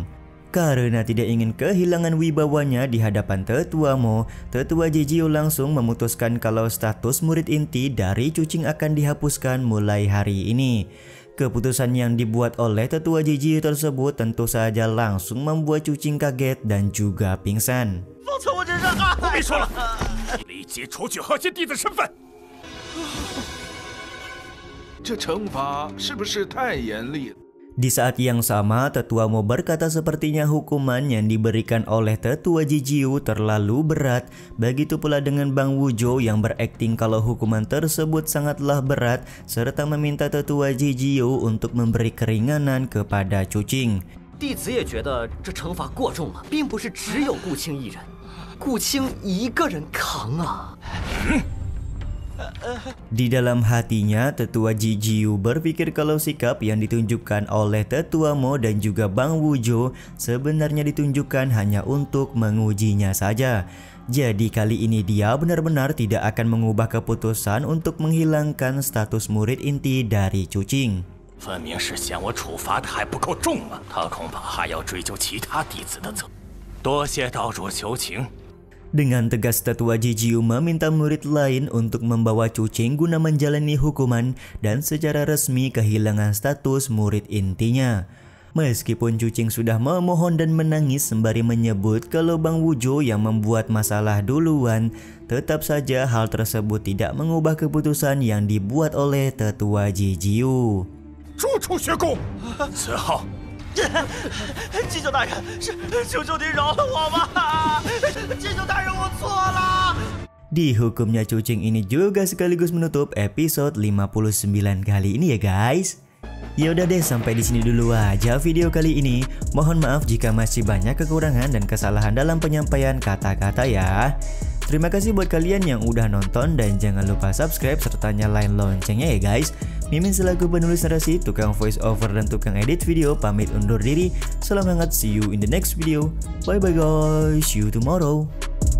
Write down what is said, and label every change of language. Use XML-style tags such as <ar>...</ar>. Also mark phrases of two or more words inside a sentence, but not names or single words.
<id>Karena tidak ingin kehilangan wibawanya di hadapan Tetua Mo, Tetua Jijiu langsung memutuskan kalau status murid inti dari Cucing akan dihapuskan mulai hari ini. Keputusan yang dibuat oleh Tetua Jijiu tersebut tentu saja langsung membuat Cucing kaget dan juga pingsan.</id> <zh>我别说了，立即除去核心弟子身份。这惩罚是不是太严厉了？</zh> <id>Di saat yang sama, Tetua Mo berkata sepertinya hukuman yang diberikan oleh Tetua Jijiu terlalu berat. Begitu pula dengan Bang Wujo yang berakting kalau hukuman tersebut sangatlah berat serta meminta Tetua Jijiu untuk memberi keringanan kepada Cucing.</id> <zh>弟子也觉得这惩罚过重了，并不是只有顾青一人，顾青一个人扛啊。</zh> <id>Di dalam hatinya, Tetua Jijiu berpikir kalau sikap yang ditunjukkan oleh Tetua Mo dan juga Bang Wujo sebenarnya ditunjukkan hanya untuk mengujinya saja. Jadi kali ini dia benar-benar tidak akan mengubah keputusan untuk menghilangkan status murid inti dari Cucing.</id> <zh>分明是嫌我处罚的还不够重吗？他恐怕还要追究其他弟子的责。多谢道主求情。</zh> <id>Dengan tegas Tetua Jijiu meminta murid lain untuk membawa Cucing guna menjalani hukuman dan secara resmi kehilangan status murid intinya. Meskipun Cucing sudah memohon dan menangis sembari menyebut kalau Bang Wujo yang membuat masalah duluan, tetap saja hal tersebut tidak mengubah keputusan yang dibuat oleh Tetua Jijiu.</id> <zh>逐出学宫，此后。祭酒大人，求求您饶了我吧！祭酒大人，我错了。</zh> <id>Dihukumnya Cucing ini juga sekaligus menutup episode 59 kali ini ya guys. Yaudah deh, sampai di sini dulu aja video kali ini. Mohon maaf jika masih banyak kekurangan dan kesalahan dalam penyampaian kata-kata ya. Terima kasih buat kalian yang udah nonton dan jangan lupa subscribe serta nyalain loncengnya ya guys. Mimin selaku penulis narasi, tukang voice over dan tukang edit video pamit undur diri. Salam hangat,</id> <en>see you in the next video. Bye bye guys, see you tomorrow.</en>